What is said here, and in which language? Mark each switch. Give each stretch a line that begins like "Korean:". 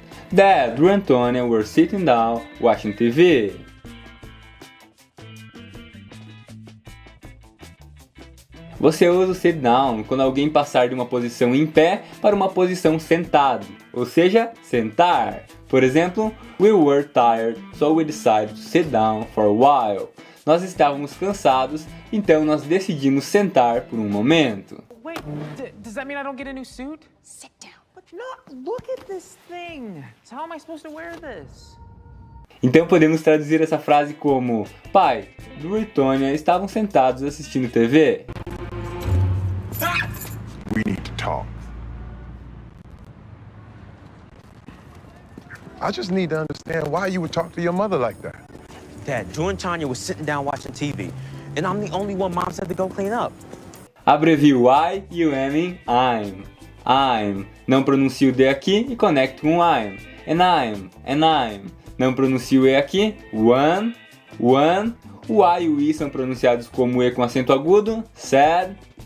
English: Dad, Drew and Tonya were sitting down watching TV.
Portuguese: Você usa o sit down quando alguém passar de uma posição em pé para uma posição sentado, ou seja, sentar. Por exemplo,
English: we were tired, so we decided to sit down for a while.
Portuguese: Nós estávamos cansados, então nós decidimos sentar por um momento.
English: Wait, does that mean I don't get a new suit? Sit down. But look at this thing. So how am I supposed to wear this?
Portuguese: Então podemos traduzir essa frase como: Pai, Drew e Tonya estavam sentados assistindo TV.
English: We need to talk. I just need to understand why you would talk to your mother like that. Dad, Drew and Tanya were sitting down watching TV, and I'm the only one Mom said to go clean up.
Portuguese: Abrevie o I e o M em I'm. Não pronuncie o D aqui e conecte com I'm.
English: And I'm.
Portuguese: Não pronuncie o E aqui. One. O A e o I são pronunciados como E com acento agudo. Sad.